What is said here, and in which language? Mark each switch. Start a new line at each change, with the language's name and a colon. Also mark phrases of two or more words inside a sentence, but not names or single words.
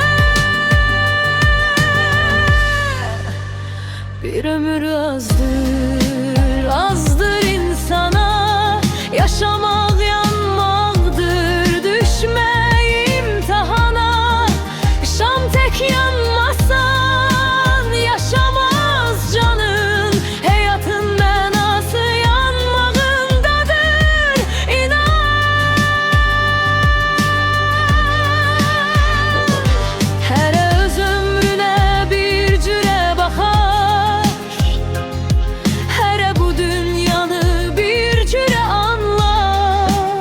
Turkish: Bir ömür azdır, azdır insana. Yaşamak yanmaktır, düşme imtihana. Şam tek yanmasan yaşamaz canın.
Azerbaijani: Hayatın mənası yanmağındadır, inan. Hərə öz ömrünə bir cürə baxar. Hərə bu dünyanı bir cürə anlar.